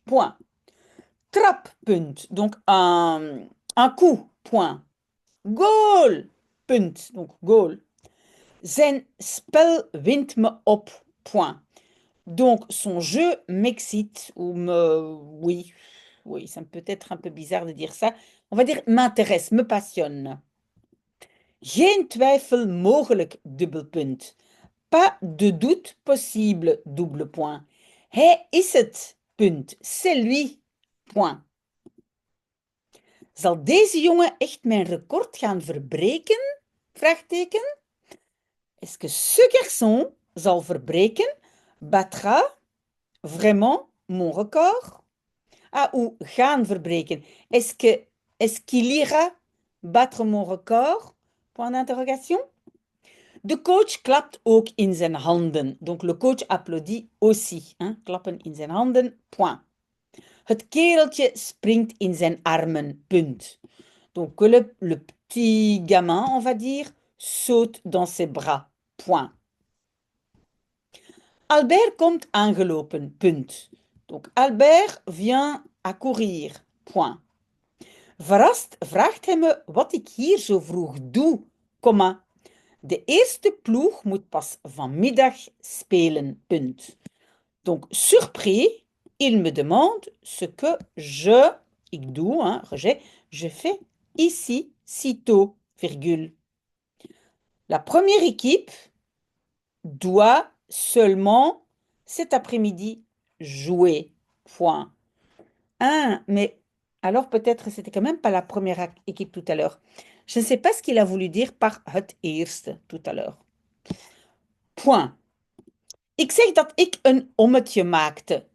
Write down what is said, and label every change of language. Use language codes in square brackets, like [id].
[fr] Point. Trappunt, donc un coup. Point. Goal. [nl] Punt, donc goal. Zijn spel wint me op. Point. [fr] Donc, son jeu m'excite ou me... Oui, oui, ça peut être un peu bizarre de dire ça. On va dire m'intéresse, me passionne. [nl] Geen twijfel mogelijk, dubbelpunt. [fr] Pas de doute possible, double point. [nl] Hij is het, punt. [fr] C'est lui, point. [nl] Zal deze jongen echt mijn record gaan verbreken? Vraagteken. [fr] Est-ce que ce garçon [nl] zal verbreken, [fr] battra vraiment mon record? Ah, ou [nl] gaan verbreken. [fr] Est-ce qu'il ira battre mon record? Point d'interrogation. [nl] De coach klapt ook in zijn handen. [fr] Donc le coach applaudit aussi. Hein? [nl] Klappen in zijn handen. [fr] Point. [nl] Het kereltje springt in zijn armen. Punt. [fr] Donc que le petit gamin, on va dire, saute dans ses bras. Point. [nl] Albert komt aangelopen. Punt. [fr] Donc Albert vient à courir. Point. [nl] Verrast vraagt hij me wat ik hier zo vroeg doe, komma. De eerste ploeg moet pas vanmiddag spelen. Punt. [fr] Donc, surpris, il me demande ce que [nl] ik doe, [fr] hein, je fais ici, sitôt, virgule. La première équipe doit seulement cet après-midi jouer. Point. Ah, mais alors peut-être c'était quand même pas la première équipe tout à l'heure. Je ne sais pas ce qu'il a voulu dire par [nl] het eerste [fr] tout à l'heure. Point. [nl] Ik zeg dat ik een ommetje maakte.